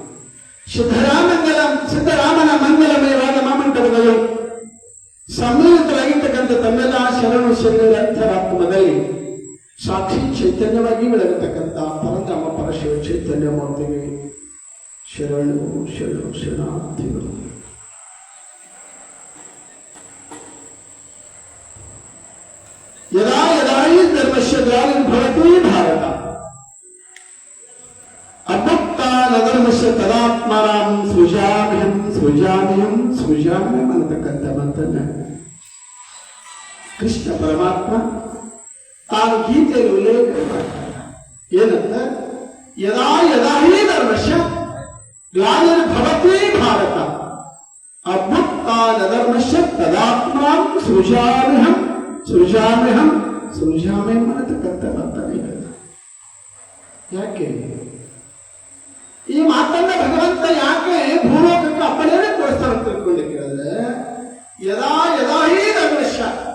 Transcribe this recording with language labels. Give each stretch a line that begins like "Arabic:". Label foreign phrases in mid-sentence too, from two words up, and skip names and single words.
Kannada: ಸಿದ್ದರಾಮನ ಮಂಗಲಮಯವಾದ ಮಾಮಂಟಪದಲ್ಲಿ ಸಮ್ಮಿಳಿತರಾಗಿರ್ತಕ್ಕಂಥ ತಮ್ಮೆಲ್ಲ ಶರಣು ಶರಣರ ಅಂತರಾತ್ಮದಲ್ಲಿ ಸಾಕ್ಷಿ ಚೈತನ್ಯವಾಗಿ ಬೆಳಗತಕ್ಕಂಥ ಪರಧಾಮ ಪರಶಿವ ಚೈತನ್ಯ ಮೂರ್ತಿಗೆ ಶರಣು ಶರಣು ಶರಣಾರ್ಥಿಗಳು.
Sanskrit: ಯದಾ ಯದಾ ಹಿ ಧರ್ಮಸ್ಯ ಗ್ಲಾನಿರ್ಭವತಿ ಭಾರತ ಅಭಕ್ತಾನಧರ್ಮಸ್ಯ ತದಾತ್ಮಾನಾಂ ಸೃಜಾಮ್ಯಹಂ
Kannada: ಅನ್ನತಕ್ಕಂಥ ಮಾತನ್ನ ಕೃಷ್ಣ ಪರಮಾತ್ಮ ತಾನು ಗೀತೆಯಲ್ಲಿ ಉಲ್ಲೇಖ ಮಾಡ್ತಾರೆ. ಏನಂತ
Sanskrit: ಯದಾ ಯದಾ ಹಿ ಧರ್ಮಸ್ಯ ಗ್ಲಾನಿರ್ಭವತಿ ಭಾರತ ಅಭಕ್ತಾನಧರ್ಮಸ್ಯ ತದಾತ್ಮಾಂ ಸೃಜಾಮ್ಯಹಂ
Kannada: ಅನ್ನತಕ್ಕಂಥ ಮಾತನ್ನ ಯಾಕೆ ಮಾತನ್ನ ಭಗವಂತ ಯಾಕೆ ಭೂಲೋಕಕ್ಕೆ ಅಪ್ಪಣೆಯನ್ನೇ ಕೊಡಿಸ್ತಾನೆ ಅಂತ ತಿಳ್ಕೊಂಡು ಕೇಳಿದ್ರೆ
Sanskrit: ಯದಾ ಯದಾ ಹೀ ನಗರಶ